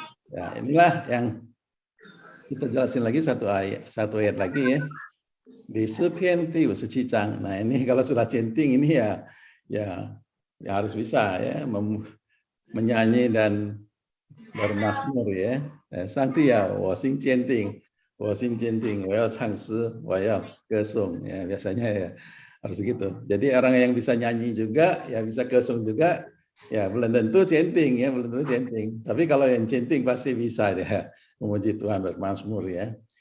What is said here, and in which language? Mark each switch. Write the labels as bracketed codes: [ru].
[id] Ya, inilah yang kita jelasin lagi satu ayat lagi ya. Di 诗篇第57章. Nah, ini kalau sudah centing ini ya harus bisa ya menyanyi dan bermazmur ya. [zh] 上帝啊，我心坚定，我心坚定，我要唱诗，我要歌颂 [id] ya, biasanya ya. Harus gitu. Jadi orang yang bisa nyanyi juga, ya bisa kesung juga, ya belum tentu centing ya, belum tentu centing. Tapi kalau yang centing pasti bisa ya, memuji Tuhan bermazmur ya.